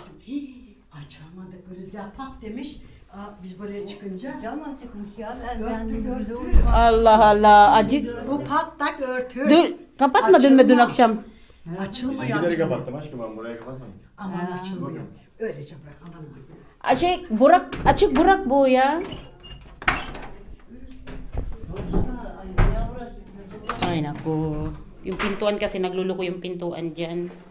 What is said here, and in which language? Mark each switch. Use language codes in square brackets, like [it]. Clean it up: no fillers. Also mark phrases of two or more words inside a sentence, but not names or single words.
[tr] Hii, açamadık. Rüzgar pat demiş. Biz buraya çıkınca. Cam açıkmış ya. Örtü gördü. Allah Allah acık. Bu patlak örtü. Dur, kapatmadın mı dün Açılma. akşam? Açılmıyor. Sizinkileri açılmıyor. kapattım aşkım, ben burayı kapatmadım. Aman açılmıyor. Öylece bırak aman. Şey, açık bırak bu ya. [tl] Ay naku. Yung pintuan kasi nagluluko yung pintuan dyan.